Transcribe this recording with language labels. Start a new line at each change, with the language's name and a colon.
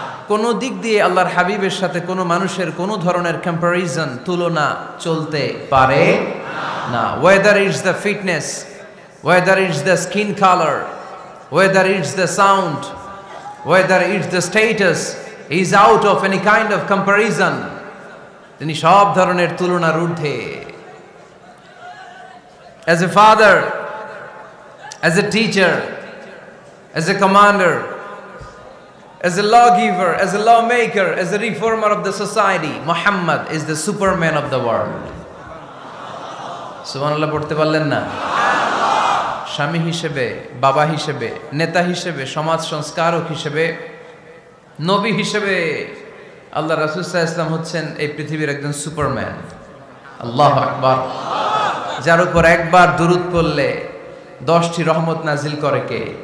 Bangla: কোন দিক দিয়ে আল্লাহর হাবিবের সাথে কোনো মানুষের কোনো ধরনের কম্প্যারিজন, তুলনা চলতে পারে না।
English: Whether it's the fitness, whether it's the skin colour, whether it's the sound, whether it's the status, is out of any kind of comparison.
Bangla: তিনি সব ধরনের তুলনার ঊর্ধ্বে।
English: As a father, as a teacher, as a commander, as a lawgiver, as a lawmaker, as a reformer of the society, Muhammad is the superman of the world.
Bangla: সুবহানাল্লাহ পড়তে পারলেন না? স্বামী হিসেবে, বাবা হিসেবে, নেতা হিসেবে, সমাজ সংস্কারক হিসেবে, নবী হিসেবে আল্লাহ রাসূল সাল্লাল্লাহু আলাইহি ওয়াসাল্লাম হচ্ছেন এই পৃথিবীর একজন সুপারম্যান। আল্লাহু আকবার। যার উপর একবার দুরূদ পড়লে 10টি রহমত নাজিল করে কে?